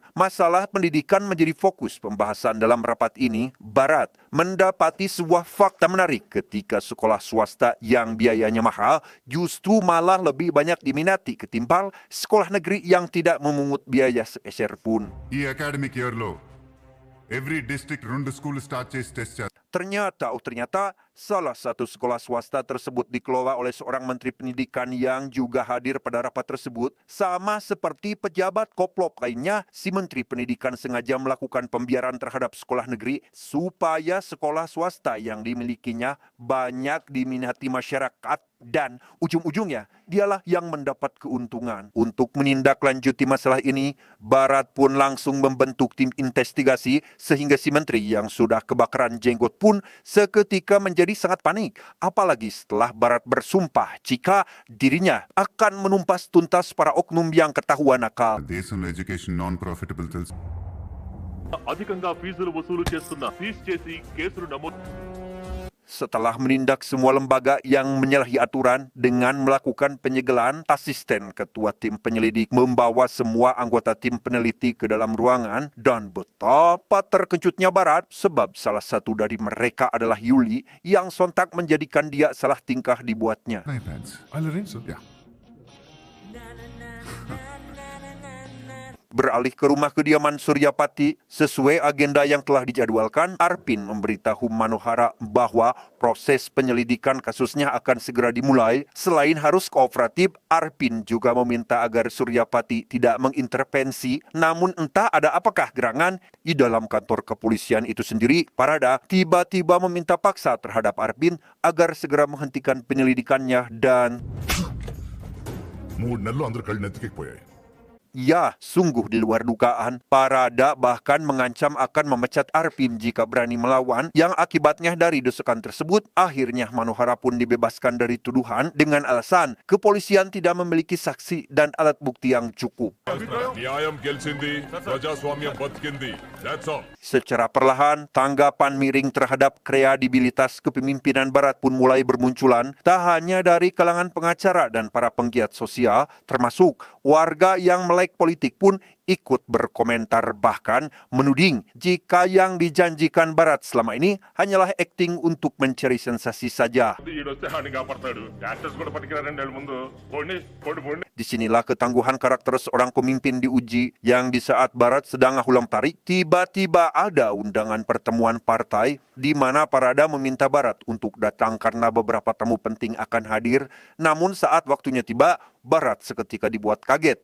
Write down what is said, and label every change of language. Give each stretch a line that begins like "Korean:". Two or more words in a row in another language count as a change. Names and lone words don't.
Indonesian: Masalah pendidikan menjadi fokus pembahasan dalam rapat ini. Barat mendapati sebuah fakta menarik ketika sekolah swasta yang biayanya mahal justru malah lebih banyak diminati ketimbang sekolah negeri yang tidak memungut biaya sepeser pun.
Telugu: ఈ
English: academic year every district 2 school start
Telugu: చేసి టెస్ట్ చేస్తారు
Indonesian: Ternyata salah satu sekolah swasta tersebut dikelola oleh seorang menteri pendidikan yang juga hadir pada rapat tersebut. Sama seperti pejabat koplop lainnya, si menteri pendidikan sengaja melakukan pembiaran terhadap sekolah negeri supaya sekolah swasta yang dimilikinya banyak diminati masyarakat dan ujung-ujungnya dialah yang mendapat keuntungan. Untuk menindaklanjuti masalah ini, Barat pun langsung membentuk tim investigasi sehingga si menteri yang sudah kebakaran jenggot pun seketika menjadi sangat panik. Apalagi setelah Barat bersumpah jika dirinya akan menumpas tuntas para oknum yang ketahuan nakal.
Telugu: దేశంలో
English: education non profitable
Telugu: తెలుసు అధికంగా ఫీజులు వసూలు చేస్తున్న సీజ్ చేసి కేసులు నమోదు
Indonesian: Setelah menindak semua lembaga yang menyalahi aturan dengan melakukan penyegelan, asisten ketua tim penyelidik membawa semua anggota tim peneliti ke dalam ruangan dan betapa terkejutnya Barat sebab salah satu dari mereka adalah Yuli yang sontak menjadikan dia salah tingkah dibuatnya.
English: my plans I arrange so ya
Indonesian: Beralih ke rumah kediaman Surya Pati, sesuai agenda yang telah dijadwalkan, Arpin memberitahu Manohara bahwa proses penyelidikan kasusnya akan segera dimulai. Selain harus kooperatif, Arpin juga meminta agar Surya Pati tidak mengintervensi. Namun entah ada apakah gerangan di dalam kantor kepolisian itu sendiri, Parada tiba-tiba meminta paksa terhadap Arpin agar segera menghentikan penyelidikannya dan
Telugu: 3 నెలలు అందరూ కళ్ళు నెత్తికెక్కిపోయాయి
Indonesian: Ya, sungguh di luar dugaan. Parada bahkan mengancam akan memecat Arpim jika berani melawan, yang akibatnya dari desakan tersebut, akhirnya Manohara pun dibebaskan dari tuduhan dengan alasan kepolisian tidak memiliki saksi dan alat bukti yang cukup.
Telugu: న్యాయం గెలిచింది ప్రజాస్వామ్యం బతికింది
English: that's all
Indonesian: Secara perlahan, tanggapan miring terhadap kredibilitas kepemimpinan Barat pun mulai bermunculan, tak hanya dari kalangan pengacara dan para penggiat sosial, termasuk warga yang melek politik pun ikut berkomentar, bahkan menuding jika yang dijanjikan Barat selama ini hanyalah akting untuk mencari sensasi saja.
Telugu: ఈడొస్తే హాని కాపాడతాడు యాక్టర్స్ కూడా పట్టుకురారండి వాళ్ళ ముందు పోండి పోండి పోండి
Indonesian: Disinilah ketangguhan karakter seorang pemimpin diuji, yang di saat Barat sedang ulang tarik, tiba-tiba ada undangan pertemuan partai di mana Parada meminta Barat untuk datang karena beberapa tamu penting akan hadir. Namun saat waktunya tiba, Barat seketika dibuat kaget.